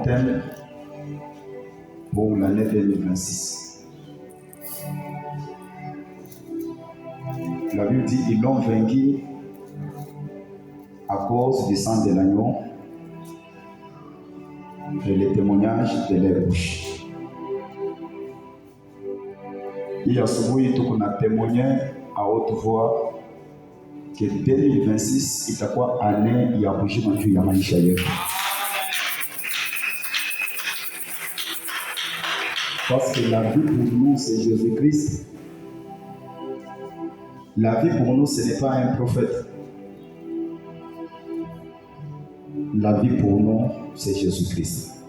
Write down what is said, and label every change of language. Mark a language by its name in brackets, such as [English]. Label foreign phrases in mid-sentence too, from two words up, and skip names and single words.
[French] thème pour l'année 2026. La Bible dit ils l'ont vaincu à cause du sang de l'agneau et le témoignage de leur bouche. [Swahili] Hii asubuhi tuko na [French] témoigné à haute voix que [Swahili] 2026 itakuwa année ya bujima juu ya maisha yetu. [French] Parce que la vie pour nous, c'est Jésus-Christ. La vie pour nous, ce n'est pas un prophète. La vie pour nous, c'est Jésus-Christ.